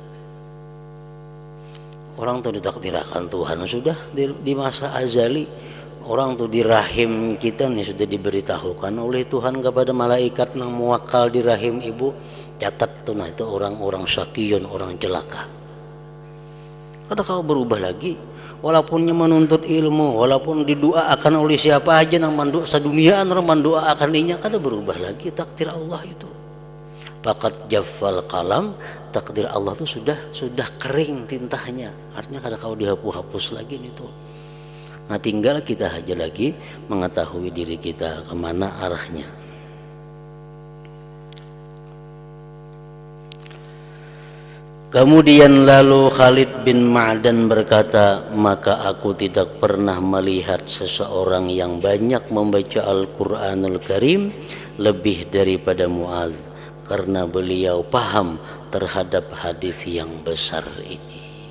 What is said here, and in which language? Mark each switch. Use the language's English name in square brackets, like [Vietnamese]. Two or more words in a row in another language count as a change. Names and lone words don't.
[Indonesian] Orang tuh ditakdirkan Tuhan sudah di masa azali. Orang tuh di rahim kita nih sudah diberitahukan oleh Tuhan kepada malaikat yang muwakal di rahim ibu, catat tuh, nah itu orang-orang syakiyun, orang celaka. [Banjar] Kada kau berubah lagi, walaupunnya menuntut ilmu, walaupun didoakan oleh siapa aja nang mandu sadunia orang mendoakan dinya, kada berubah lagi takdir Allah itu. [Arabic] فقد جف القلم, [Banjar] takdir Allah itu sudah kering tintanya, artinya kada kau dihapus lagi itu. [Indonesian] Nah tinggal kita aja lagi mengetahui diri kita kemana arahnya. Kemudian lalu Khalid bin Ma'dan berkata, maka aku tidak pernah melihat seseorang yang banyak membaca Al-Quranul Karim lebih daripada Mu'adz, karena beliau paham terhadap hadis yang besar ini.